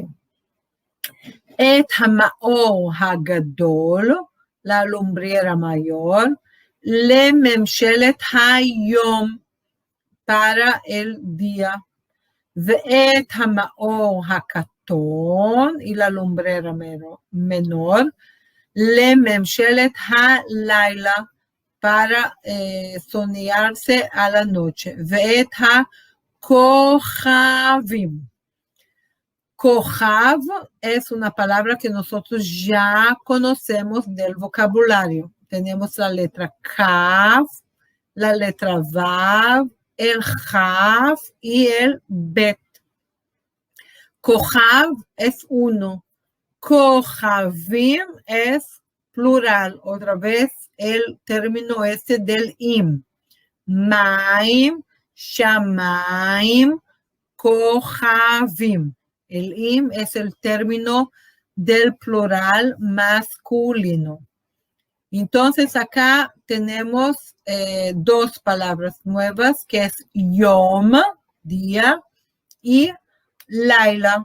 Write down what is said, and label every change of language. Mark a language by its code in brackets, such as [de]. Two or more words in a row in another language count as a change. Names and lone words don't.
[he] את המאור הגדול, [es] la lumbrera mayor, [he] לממשלת היום, [es] para el día. [he] ואת המאור הקטן, [es] y la lumbrera menor, [he] לממשלת הלילה, [es] para soñarse a la noche. [he] ואת הכוכבים. [es] Kochav es una palabra que nosotros ya conocemos del vocabulario. Tenemos la letra Kav, la letra Vav, el Jav y el Bet. Kochav es uno. Kochavim es plural. Otra vez el término este del im. [he] מים, שמים, כוכבים. [es] El im es el término del plural masculino. Entonces acá tenemos dos palabras nuevas que es yom, día, y laila.